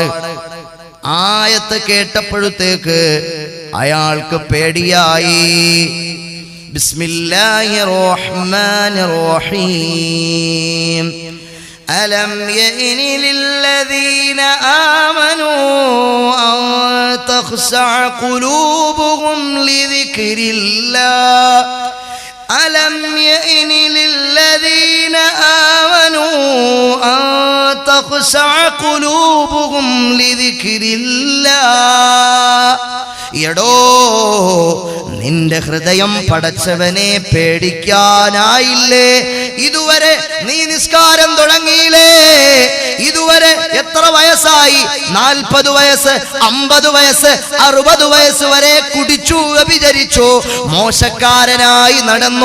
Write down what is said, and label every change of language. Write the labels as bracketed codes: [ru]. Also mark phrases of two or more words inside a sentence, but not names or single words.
[ml] ആയത്ത് കേട്ടപ്പോഴത്തേക്ക് അയാൾക്ക് പേടിയായി. [ar] بسم الله الرحمن الرحيم. ألم يأن للذين آمنوا أن تخشع قلوبهم لذكر الله ألم يئن للذين آمنوا أن تخشع قلوبهم لذكر الله [ml] എടോ നിന്റെ ഹൃദയം പടച്ചവനെ പേടിക്കാനായില്ലേ? ഇതുവരെ നീ നിസ്കാരം തുടങ്ങിയില്ലേ? ഇതുവരെ എത്ര വയസ്സായി? 40 വയസ്സ്, 50 വയസ്സ്, 60 വയസ്സ് വരെ കുടിച്ചു, വ്യഭിചരിച്ചു, മോശക്കാരനായി നടന്നു.